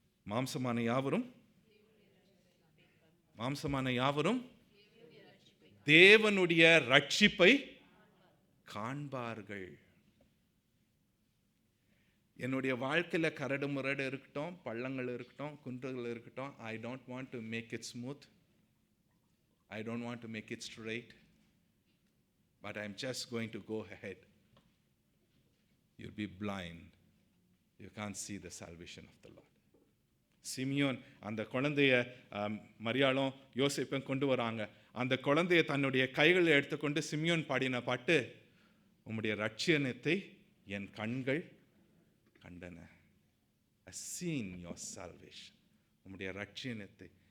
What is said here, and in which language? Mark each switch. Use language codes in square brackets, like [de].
[ta] மாம்சமான யாவரும் தேவனுடைய ரட்சிப்பை காண்பார்கள். என்னுடைய வாழ்க்கையில கரடு முரடு இருக்கட்டும், பள்ளங்கள் இருக்கட்டும், குன்றுகள் இருக்கட்டும், [en] I don't want to make it smooth. I don't want to make it straight, but I'm just going to go ahead. You'll be blind. You can't see the salvation of the Lord. [ta] Simeon அந்த குழந்தைய மரியாளும் யோசேப்பும் கொண்டு வராங்க. அந்த குழந்தைய தன்னுடைய கைகளில் எடுத்துக்கொண்டு சிமியோன் பாடின பாட்டு, உம்முடைய ரட்சியத்தை என் கண்கள் கண்டன. [en] I seen your salvation. [ta] உம்முடைய ரட்சியத்தை.